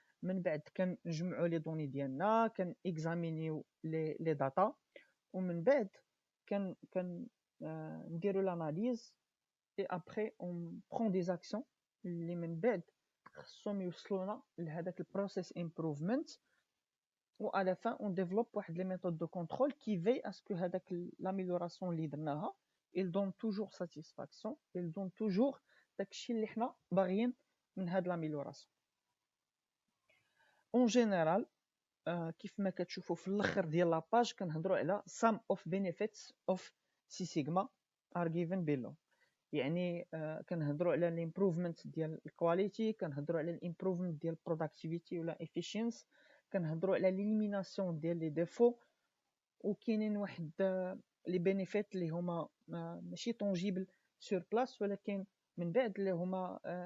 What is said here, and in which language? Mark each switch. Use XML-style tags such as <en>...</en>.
<ar>من بعد كنجمعوا لي دوني ديالنا، كان اكزامينيو لي داتا، ومن بعد كان نديروا لاناليز اي ابري اون برون دي اكسيون اللي من بعد خصهم يوصلونا لهذاك البروسيس امبروفمنت.</ar> <fr>و à la fin on développe</fr> <ar>واحد</ar> <fr>les méthodes de contrôle qui veillent à ce que</fr> <ar>هذاك</ar> <fr>l'amélioration</fr> <ar>اللي درناها</ar> <fr>il donne toujours satisfaction, il donne toujours</fr> <ar>داكشي اللي حنا باغيين من هاد</ar> <fr>l'amélioration. en général</fr> <ar>كيف ما كتشوفوا في الاخر ديال لاباج كنهضروا على</ar> <en>sum of benefits of Six Sigma are given below.</en> <ar>يعني كنهضروا على الامبروفمنت ديال الكواليتي، كنهضروا على الامبروفمنت ديال البروداكتيفيتي ولا efficiency، كنهضروا على ليليميناسيون ديال لي ديفو، وكاينين واحد لي بينيفيت اللي هما ماشي طونجيبل سور بلاص ولكن من بعد اللي هما</ar>